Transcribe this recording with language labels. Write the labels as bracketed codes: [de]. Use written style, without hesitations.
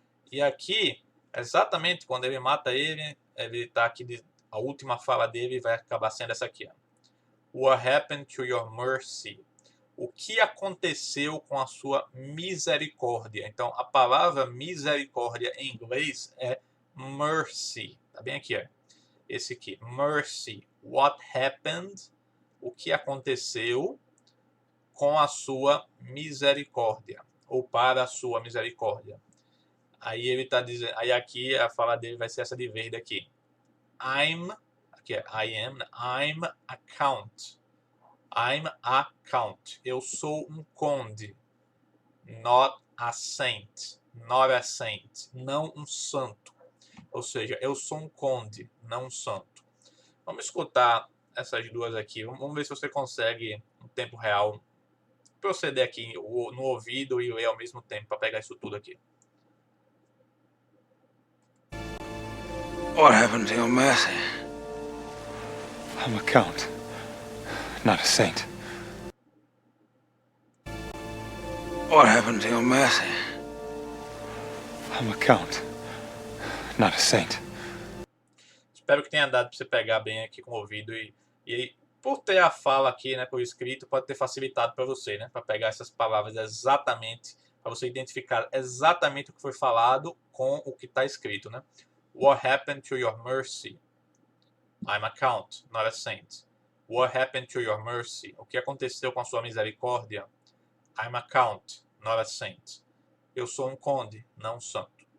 [pt] E aqui, exatamente quando ele mata ele está aqui, a última fala dele vai acabar sendo essa aqui. [en] What happened to your mercy? [pt] O que aconteceu com a sua misericórdia? Então, a palavra misericórdia em inglês é mercy. Tá bem aqui, ó. Esse aqui, mercy. [en] What happened? [pt] O que aconteceu com a sua misericórdia? Ou para a sua misericórdia. Aí ele está dizendo, aí aqui a fala dele vai ser essa de verde aqui. Aqui é [en] I'm account. I'm a count. [pt] Eu sou um conde. [en] Not a saint. Not a saint. [pt] Não um santo. Ou seja, eu sou um conde, não um santo. Vamos escutar essas duas aqui. Vamos ver se você consegue, no tempo real, proceder aqui no ouvido e ler ao mesmo tempo para pegar isso tudo aqui. [en] What happened to your mercy? I'm a count, not a saint. What happened to your mercy? I'm a count, not a saint. [pt] Espero que tenha dado para você pegar bem aqui com o ouvido e por ter a fala aqui, né, por escrito, pode ter facilitado para você, né, para pegar essas palavras exatamente, para você identificar exatamente o que foi falado com o que está escrito, né? [en] What happened to your mercy? I'm a count, not a saint. What happened to your mercy? [pt] O que aconteceu com a sua misericórdia? [en] I'm a count, not a saint. [pt] Eu sou um conde, não um santo.